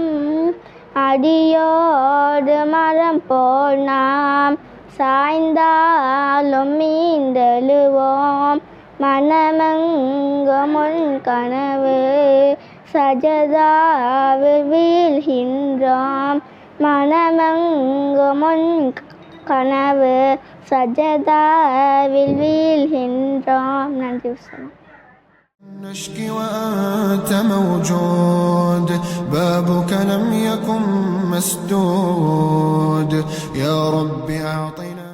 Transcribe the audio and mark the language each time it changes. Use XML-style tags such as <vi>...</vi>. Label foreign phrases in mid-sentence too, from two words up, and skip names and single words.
<ta>அடியோடு மரம் போல் நாம் சாய்ந்தாலும் மீண்டெழுவோம், மனமெங்கும் உன் கனவு சஜதாவில் வீழ்கின்றோம், மனமெங்கும் உன் கனவு சஜதாவில் வீழ்கின்றோம். நன்றி.</ta> <ar>نشكي وأنت موجود بابك لم يكن مسدود. يا رب أعطنا</ar>